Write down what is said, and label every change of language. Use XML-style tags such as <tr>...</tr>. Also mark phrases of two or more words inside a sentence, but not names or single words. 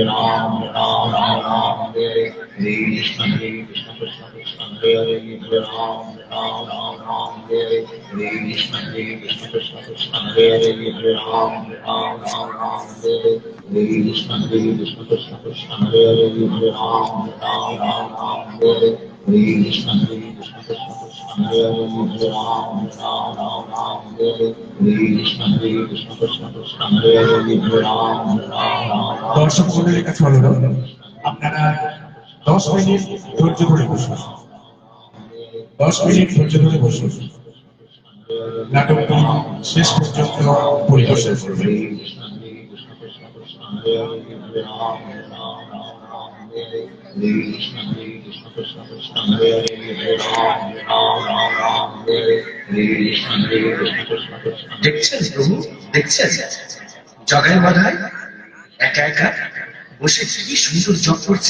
<sa>Ram Ram Hare Hare Hare Krishna Krishna Krishna Hare Hare Hare Ram Ram Hare Hare Hare Krishna Krishna Krishna Hare Hare Hare Ram Ram Hare Hare Hare Krishna Krishna Krishna Hare Hare Hare Ram Ram Hare Hare Hare Krishna Krishna Krishna Hare Hare Hare Ram Ram Hare Hare Hare Krishna Krishna Krishna Hare Hare Hare Ram Ram</sa> <bn>দর্শক মন্ডলীর কাছে অনুরোধ, আপনারা 10 মিনিট ধৈর্য ধরে বসুন। 10 মিনিট ধৈর্য ধরে বসুন। নাটকটি শেষ পর্যন্ত পরিদর্শন করবেন। দেখছেন প্রভু, দেখছেন জগাই মাধায় একা একা বসে কি সুন্দর জপ করছে।</bn>